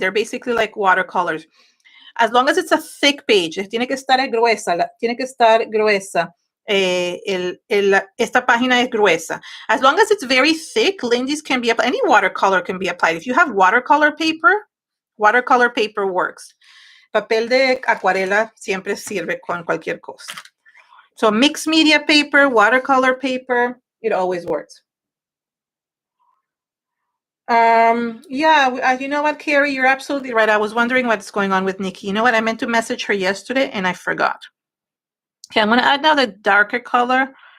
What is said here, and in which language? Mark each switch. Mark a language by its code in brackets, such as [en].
[en] They're basically like watercolors. As long as it's a thick page, [es] tiene que estar gruesa. Esta página es gruesa. [en] As long as it's very thick, Lindy's can be applied. Any watercolor can be applied. If you have watercolor paper works. [es] Papel de acuarela siempre sirve con cualquier cosa. [en] So mixed media paper, watercolor paper, it always works. Yeah, you know what, Carrie, you're absolutely right. I was wondering what's going on with Nikki. You know what? I meant to message her yesterday and I forgot. Okay, I'm going to add now the darker color.